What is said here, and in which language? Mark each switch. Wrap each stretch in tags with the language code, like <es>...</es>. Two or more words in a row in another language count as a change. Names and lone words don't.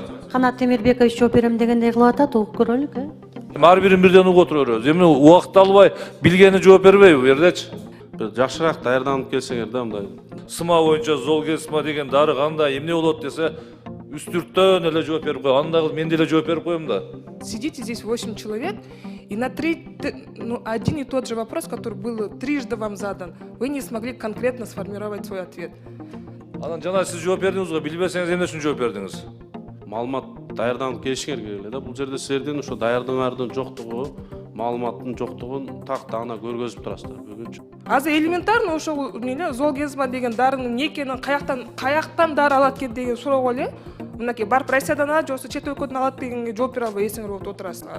<ky>Канат Темирбекович жооп берем дегендей кылып атат, угуп көрөлүк, Ар бирин бирден угуп отура беребиз. Эми убакыт албай, билгени жооп бербейби бу жердечи? Бир жакшыраак даярданып келсеңер да мындай. Сыма боюнча Золгенсма деген дары кандай, эмне болот десе, үстүрттөн эле жооп берип коем. Анда мен деле жооп берип коем да.</ky> <ru>Сидите здесь 8 человек, и на один и тот же вопрос, который был трижды вам задан, вы не смогли конкретно сформировать свой ответ.</ru> <ky>Анан жана сиз жооп бердиңиз го, билбесеңиз эмне үчүн жооп бердиңиз? Маалымат даярданып келишиңер керек эле да. Бул жерде силердин ошо даярдыгыңардын жоктугу, маалыматтын жоктугун так ана көргөзүп турасыздар. Бүгүнчү. Азыр элементарно ошол Золгенсма деген дарынын не экенин, каяктан дары алат экен деген суроого эле мынакей барып Россиядан алат, же болбосо чет өлкөдөн алат дегенге жооп бере албай эсиңер болуп отурасыздар.</ky>